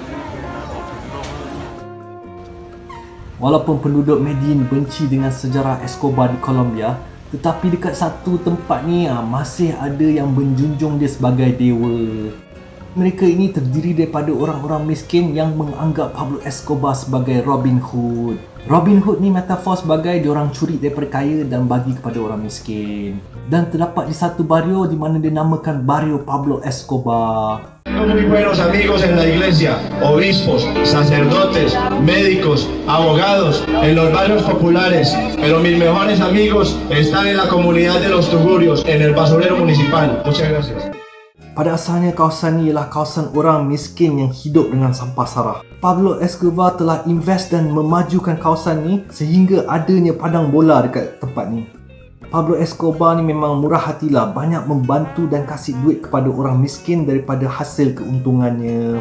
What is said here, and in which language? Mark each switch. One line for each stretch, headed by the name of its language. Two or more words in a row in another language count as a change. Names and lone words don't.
Malay: Walaupun penduduk Medellin benci dengan sejarah Escobar di Colombia, tetapi dekat satu tempat ni masih ada yang menjunjung dia sebagai dewa. Mereka ini terdiri daripada orang-orang miskin yang menganggap Pablo Escobar sebagai Robin Hood. Robin Hood ni metafor sebagai diorang curi daripada kaya dan bagi kepada orang miskin. Dan terdapat di satu barrio di mana dinamakan Barrio Pablo Escobar.
Spanish: Muy buenos amigos en la iglesia, obispos, sacerdotes, médicos, abogados, en los barrios populares, pero mis mejores amigos están en la comunidad de los Tugurios, en el basurero municipal. Muchas gracias.
Malay: Pada asalnya kawasan ni ialah kawasan orang miskin yang hidup dengan sampah sarah. Pablo Escobar telah invest dan memajukan kawasan ni sehingga adanya padang bola dekat tempat ni. Pablo Escobar ni memang murah hatilah, banyak membantu dan kasih duit kepada orang miskin daripada hasil keuntungannya.